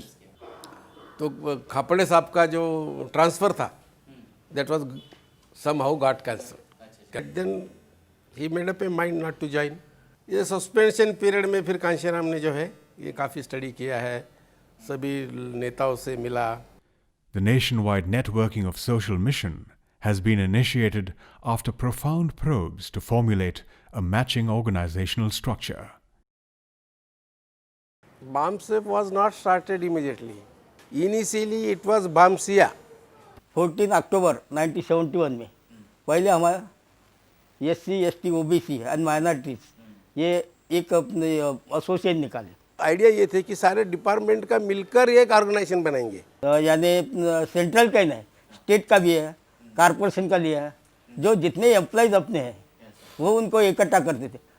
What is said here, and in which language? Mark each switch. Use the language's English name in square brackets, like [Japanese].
[Hindi] तो खापड़े साहब का जो ट्रांसफ़र था [English] That was somehow got cancelled. Then he made up a mind not to join. [Hindi] ये सस्पेंशन पीरियड में फिर कांशीराम ने जो है ये काफ़ी स्टडी किया है, सभी नेताओं से मिला. [English] The nationwide networking of social mission has been initiated after profound probes to formulate a matching organizational structure. BAMSEF was not started immediately. Initially it was BAMSIA. [Hindi] 14 अक्टूबर 1971 में पहले हमारा SC, ST, OBC and minorities ये एक association निकाले. Idea ये थे कि सारे डिपार्टमेंट का मिलकर एक ऑर्गेनाइजेशन बनाएंगे. यानी सेंट्रल का ही नहीं, स्टेट का भी है, कारपोरेशन का लिया है, जो जितने एम्प्लॉयज़ अपने हैं वो उनको इकट्ठा करते थे.